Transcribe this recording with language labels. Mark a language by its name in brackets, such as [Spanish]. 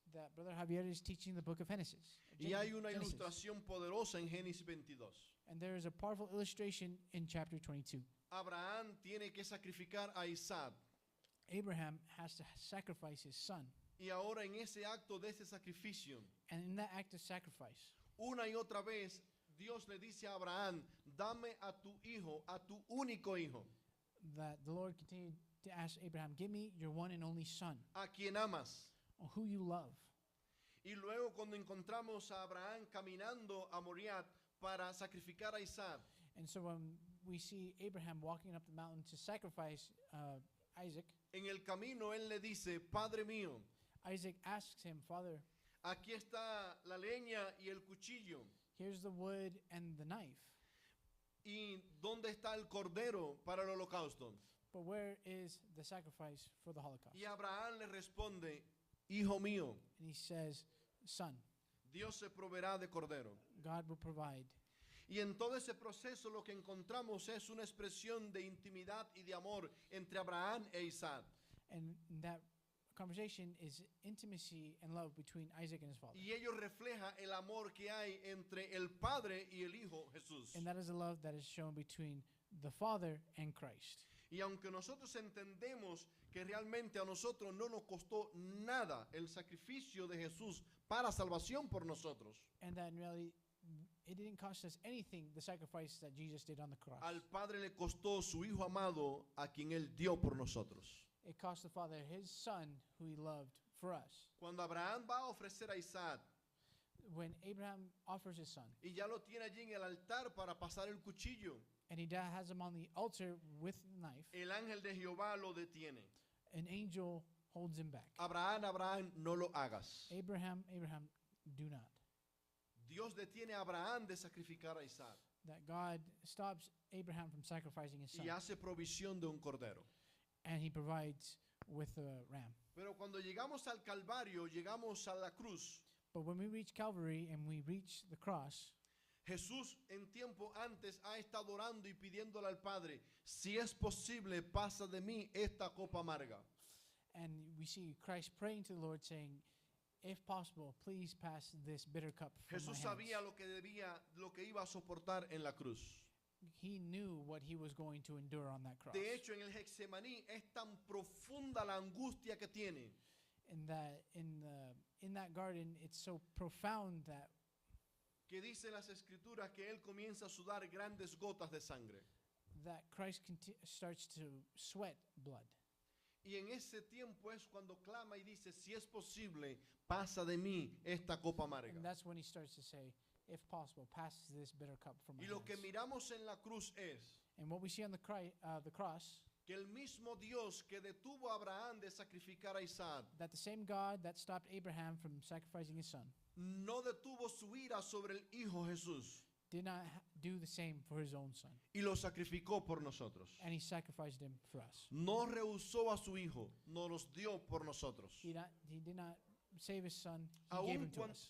[English] that Brother Javier is teaching the book of Genesis. [Spanish] y hay una [English] Genesis. [Spanish] ilustración poderosa en Génesis 22. [English] And there is a powerful illustration in chapter 22. [Spanish] Abraham tiene que sacrificar a Isaac [English] Abraham has to sacrifice his son. [Spanish] y ahora en ese acto de ese sacrificio, [English] And in that act of sacrifice, [Spanish] una y otra vez Dios le dice a Abraham, dame a tu hijo, a tu único hijo. [English] that the Lord continued to ask Abraham, give me your one and only son, [Spanish] a quien amas. [English] who you love. [Spanish] Y luego cuando encontramos a Abraham caminando a Moriah para sacrificar a Isaac, [English] And so when we see Abraham walking up the mountain to sacrifice Isaac, [Spanish] en el camino él le dice, Padre mío, [English] Isaac asks him, Father, [Spanish] aquí está la leña y el cuchillo. [English] here's the wood and the knife, [Spanish] ¿Y dónde está el cordero para el holocausto? [English] but where is the sacrifice for the Holocaust? [Spanish] Y Abraham le responde, Hijo mío, [English] And he says, Son, [Spanish] Dios se proveerá de cordero. [English] God will provide. [Spanish] Y en todo ese proceso lo que encontramos es una expresión de intimidad y de amor entre Abraham e Isaac. [English] And that conversation is intimacy and love between Isaac and his father. [Spanish] Y ello refleja el amor que hay entre el Padre y el Hijo Jesús. [English] And that is a love that is shown between the Father and Christ. [Spanish] Y aunque nosotros entendemos que realmente a nosotros no nos costó nada el sacrificio de Jesús para salvación por nosotros, [English] And that in reality, it didn't cost us anything, the sacrifice that Jesus did on the cross. [Spanish] al Padre le costó su Hijo amado a quien Él dio por nosotros. [English] It cost the Father his Son, who he loved, for us. [Spanish] Cuando Abraham va a ofrecer a Isaac [English] When Abraham offers his son, [Spanish] y ya lo tiene allí en el altar para pasar el cuchillo, [English] and he has him on the altar with the knife, [Spanish] el ángel de Jehová lo detiene. [English] an angel holds him back. [Spanish] Abraham, no lo hagas. [English] Abraham, do not. [Spanish] Dios detiene a Abraham de sacrificar a Isaac [English] That God stops Abraham from sacrificing his son, [Spanish] y hace provisión de un cordero. [English] and he provides with a ram. [Spanish] Pero cuando llegamos al Calvario, llegamos a la cruz, [English] But when we reach Calvary and we reach the cross, [Spanish] Jesús en tiempo antes ha estado orando y pidiéndole al Padre, si es posible, pasa de mí esta copa amarga. [English] and we see Christ praying to the Lord saying, if possible, please pass this bitter cup from [Spanish] Jesús [English] my [Spanish] sabía [English] hands. [Spanish] lo que iba a soportar en la cruz. [English] He knew what he was going to endure on that cross. [Spanish] De hecho, en el Getsemaní es tan profunda la angustia que tiene [English] And that in that garden, it's so profound that [Spanish] que dice las escrituras que él comienza a sudar grandes gotas de sangre. [English] Christ starts to sweat blood. [Spanish] Y en ese tiempo es cuando clama y dice, si es posible, pasa de mí esta copa amarga. [English] And that's when he starts to say, if possible, pass this bitter cup from my [Spanish] Y lo que [English] hands. [Spanish] miramos en la cruz es [English] And what we see on the cross, [Spanish] que el mismo Dios que detuvo a Abraham de sacrificar a Isaac, [English] that the same God that stopped Abraham from sacrificing his son [Spanish] no detuvo su ira sobre el Hijo Jesús [English] did not do the same for his own son. [Spanish] y lo sacrificó por nosotros. [English] And he sacrificed him for us. [Spanish] No rehusó a su Hijo, nos los dio por nosotros. [English] He did not save his son, he gave him to us.